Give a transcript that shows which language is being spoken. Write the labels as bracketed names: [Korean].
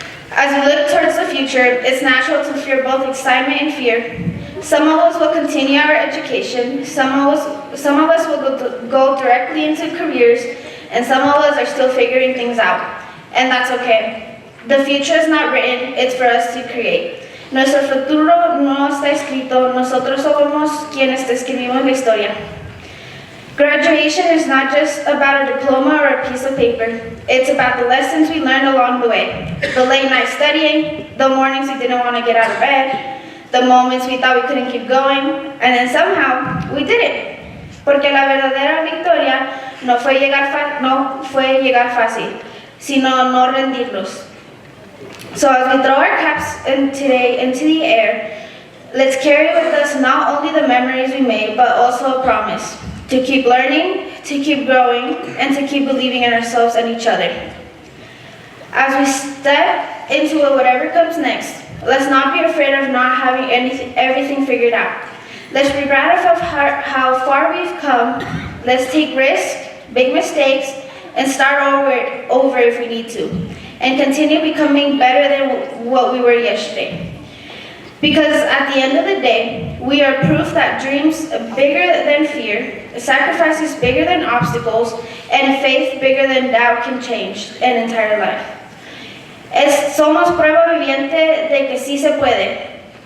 [English] As we look towards the future, it's natural to feel both excitement and fear. Some of us will continue our education, some of us will go directly into careers, and some of us are still figuring things out. And that's okay. The future is not written, it's for us to create. [Spanish] Nuestro futuro no está escrito, nosotros somos quienes escribimos la historia. [English] Graduation is not just about a diploma or a piece of paper. It's about the lessons we learned along the way. The late night studying, the mornings we didn't want to get out of bed, the moments we thought we couldn't keep going, and then somehow we did it. [Spanish] Porque la verdadera victoria no fue llegar fácil, sino no rendirnos. [English] So as we throw our caps today into the air, let's carry with us not only the memories we made, but also a promise to keep learning, to keep growing, and to keep believing in ourselves and each other. As we step into whatever comes next, let's not be afraid of not having everything figured out. Let's be proud of how far we've come. Let's take risks, big mistakes, and start over if we need to, and continue becoming better than what we were yesterday. Because at the end of the day, we are proof that dreams are bigger than fear, sacrifices bigger than obstacles, and faith bigger than doubt can change an entire life. [Spanish] Somos prueba viviente de que sí se puede.